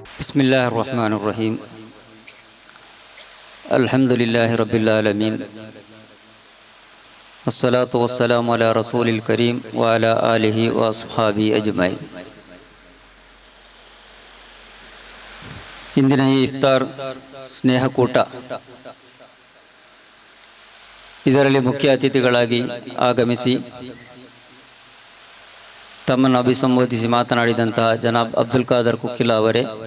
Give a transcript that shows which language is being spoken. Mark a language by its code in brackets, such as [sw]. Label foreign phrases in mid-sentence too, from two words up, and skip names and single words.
[ar] بسم الله الرحمن الرحيم الحمد لله رب العالمين الصلاة والسلام على رسول الكريم و على آله و أصحابه أجمعين. [kn] ಇಂದಿನ ಈ ಇಫ್ತಾರ್ ಸ್ನೇಹಕೂಟ, ಇದರಲ್ಲಿ ಮುಖ್ಯ ಅತಿಥಿಗಳಾಗಿ ಆಗಮಿಸಿ ತಮ್ಮನ್ನು ಅಭಿಸಂಬೋಧಿಸಿ ಮಾತನಾಡಿದಂತಹ ಜನಾಬ್ ಅಬ್ದುಲ್ ಖಾದರ್ ಕುಕ್ಕಿಲ ಅವರೇ,